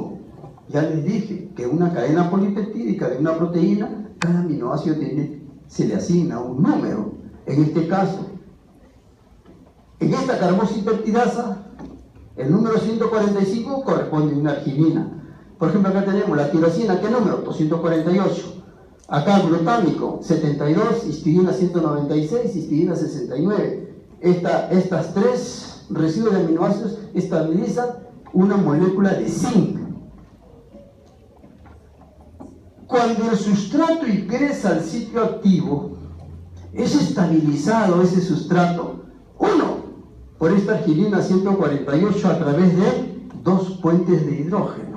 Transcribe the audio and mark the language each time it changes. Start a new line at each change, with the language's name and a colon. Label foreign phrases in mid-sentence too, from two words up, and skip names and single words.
Spanish: Ya les dije que una cadena polipeptídica de una proteína, cada aminoácido se le asigna un número. En este caso, en esta carboxipeptidasa, el número 145 corresponde a una arginina. Por ejemplo, acá tenemos la tirosina, ¿qué número? 248. Acá el glutámico, 72, histidina 196, histidina 69. Estas 3 residuos de aminoácidos estabilizan una molécula de zinc. Cuando el sustrato ingresa al sitio activo, es estabilizado ese sustrato, por esta arginina 148 a través de 2 puentes de hidrógeno.